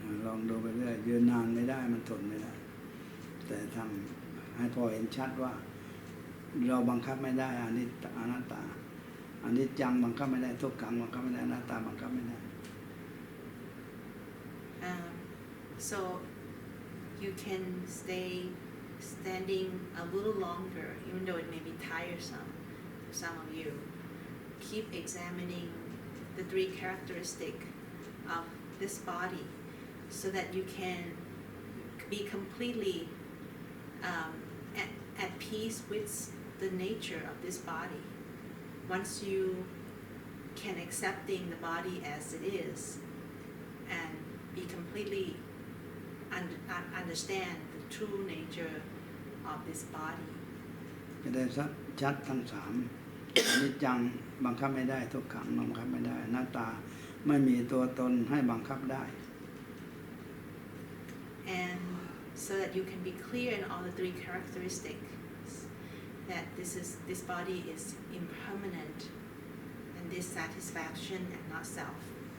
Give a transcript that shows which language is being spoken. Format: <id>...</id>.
<th>ลองดูไปเรื่อยยืนนานไม่ได้มันทนไม่ได้แต่ทำให้พอเห็นชัดว่าเราบังคับไม่ได้อนัตตาอนิจจังบังคับไม่ได้ทุกขังบังคับไม่ได้อนัตตาบังคับไม่ได้</th> <en>So you can stay standing a little longer, even though it may be tiresome to some of you. Keep examining the three characteristics of this body, so that you can be completely at peace with the nature of this body. Once you can accepting the body as it is and be completely understand the true nature of this body.</en> <th>จะได้ชัดทั้งสามอนิจจังบังคับไม่ได้ทุกขังบังคับไม่ได้อนัตตาไม่มีตัวตนให้บังคับได้</th> <en>And so that you can be clear in all the three characteristics, that this body is impermanent and dissatisfaction and not self.</en>